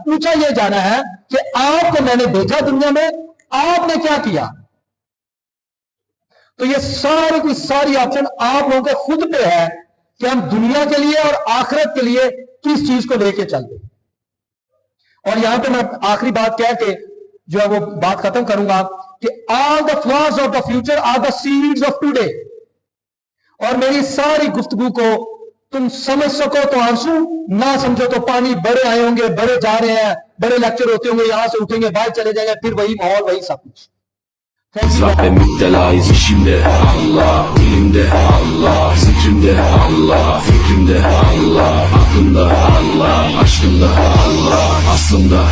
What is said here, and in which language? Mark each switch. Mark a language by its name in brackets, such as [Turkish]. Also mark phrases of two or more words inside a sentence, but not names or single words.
[Hindi] पूछा यह जाना है कि आपको मैंने भेजा दुनिया में, आपने क्या किया। तो ये सारी की सारी ऑप्शन आप लोगों के खुद पे है कि हम दुनिया के लिए और आखिरत के लिए किस चीज को लेके चलते। और यहां पे मैं आखिरी बात कह के जो है वो बात खत्म करूंगा कि [English] all the flaws of the future are the seeds of today. [Hindi] और मेरी सारी गुफ्तगू को तुम समझ सको तो आंसू, ना समझो तो पानी। बड़े आए होंगे, बड़े जा रहे हैं, बड़े लेक्चर होते होंगे, यहां से उठेंगे, बाहर चले जाएंगे, फिर वही माहौल, वही सब कुछ। [Turkish] Zaten müptelayız işimde Allah, dilimde Allah, zikrimde Allah, fikrimde Allah, aklımda Allah, aşkımda Allah, aslımda